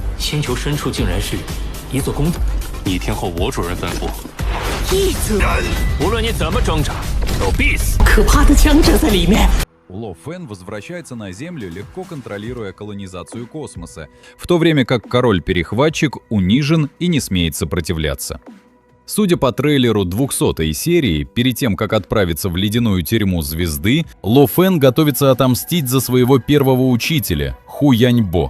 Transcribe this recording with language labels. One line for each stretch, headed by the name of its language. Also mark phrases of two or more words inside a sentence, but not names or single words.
Chinese: 星球深处竟然是一座宫殿。你听候我主人吩咐。一尊，无论你怎么挣扎，都必死。可怕的强者在里面。
Russian: Ло Фэн возвращается на Землю, легко контролируя колонизацию космоса, в то время как король-перехватчик унижен и не смеет сопротивляться. Судя по трейлеру 200-й серии, перед тем, как отправиться в ледяную тюрьму звезды, Ло Фэн готовится отомстить за своего первого учителя, Ху Яньбо.